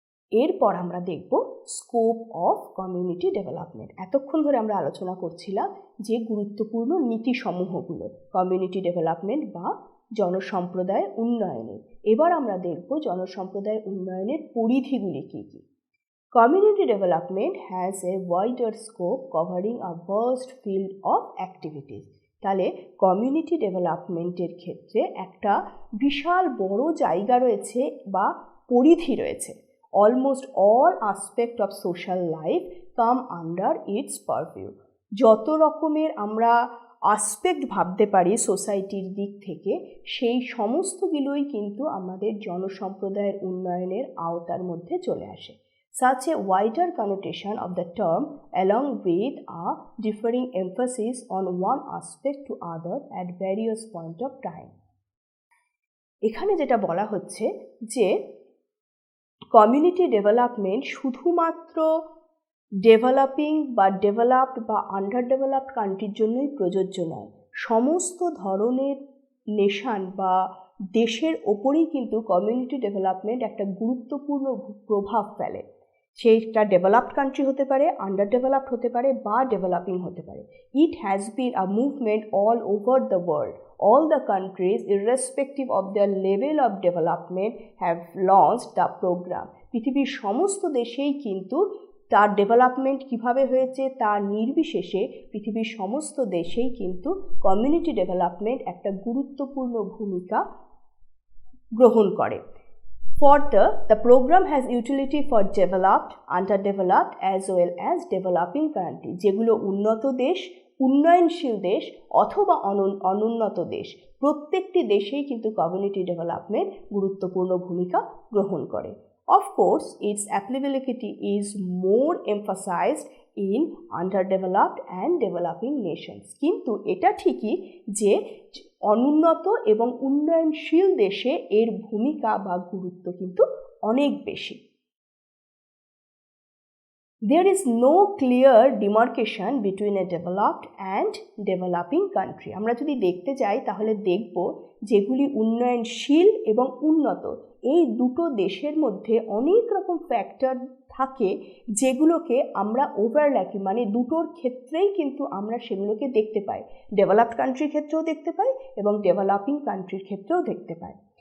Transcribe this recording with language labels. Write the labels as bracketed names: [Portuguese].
[Bangla] এরপর আমরা দেখব স্কোপ অফ কমিউনিটি ডেভেলপমেন্ট। এতক্ষণ ধরে আমরা আলোচনা করছিলাম যে গুরুত্বপূর্ণ নীতিসমূহগুলো কমিউনিটি ডেভেলপমেন্ট বা জনসম্প্রদায় উন্নয়নের। এবার আমরা দেখব জনসম্প্রদায় উন্নয়নের পরিধিগুলি কী কী। [English] Community development has a wider scope covering a vast field of activities. [Bangla] তাহলে কমিউনিটি ডেভেলপমেন্টের ক্ষেত্রে একটা বিশাল বড় জায়গা রয়েছে বা পরিধি রয়েছে। [English] Almost all aspect of social life come under its purview. [Bangla] যত রকমের আমরা আসপেক্ট ভাবতে পারি সোসাইটির দিক থেকে, সেই সমস্তগুলোই কিন্তু আমাদের জনসম্প্রদায়ের উন্নয়নের আওতার মধ্যে চলে আসে। [English] Such a wider connotation of the term, along with a differing emphasis on one aspect to other at various point of time. [Bangla] এখানে যেটা বলা হচ্ছে যে কমিউনিটি ডেভেলপমেন্ট শুধুমাত্র ডেভেলপিং বা ডেভেলপড বা আন্ডার ডেভেলপড কান্ট্রির জন্যই প্রযোজ্য নয়। সমস্ত ধরনের নেশন বা দেশের ওপরেই কিন্তু কমিউনিটি ডেভেলপমেন্ট একটা গুরুত্বপূর্ণ প্রভাব ফেলে। সেটা ডেভেলপড কান্ট্রি হতে পারে, আন্ডার ডেভেলপড হতে পারে বা ডেভেলপিং হতে পারে। [English] It has been a movement all over the world. All the countries, irrespective of their level of development, have launched the program. [Bangla] পৃথিবীর সমস্ত দেশেই কিন্তু তার ডেভেলপমেন্ট কিভাবে হয়েছে তার নির্বিশেষে পৃথিবীর সমস্ত দেশেই কিন্তু কমিউনিটি ডেভেলপমেন্ট একটা গুরুত্বপূর্ণ ভূমিকা গ্রহণ করে। [English] Further, the program has utility for developed, underdeveloped as well as developing countries. [Bangla] যেগুলো উন্নত দেশ, উন্নয়নশীল দেশ অথবা অনুন্নত দেশ, প্রত্যেকটি দেশেই কিন্তু কমিউনিটি ডেভেলপমেন্ট গুরুত্বপূর্ণ ভূমিকা গ্রহণ করে। [English] Of course, its applicability is more emphasized in underdeveloped and developing nations. [Bangla] কিন্তু এটা ঠিকই যে অনুন্নত এবং উন্নয়নশীল দেশে এর ভূমিকা বা গুরুত্ব কিন্তু অনেক বেশি। [English] There is no clear demarcation between a developed and developing country. [Bangla] আমরা যদি দেখতে যাই তাহলে দেখব যেগুলি উন্নয়নশীল এবং উন্নত এই দুটো দেশের মধ্যে অনেক রকম ফ্যাক্টর থাকে যেগুলোকে আমরা ওভারল্যাপিং মানে দুটোর ক্ষেত্রেই কিন্তু আমরা সেগুলোকে দেখতে পাই। ডেভেলপড কান্ট্রির ক্ষেত্রেও দেখতে পাই এবং ডেভেলপিং কান্ট্রির ক্ষেত্রেও দেখতে পাই।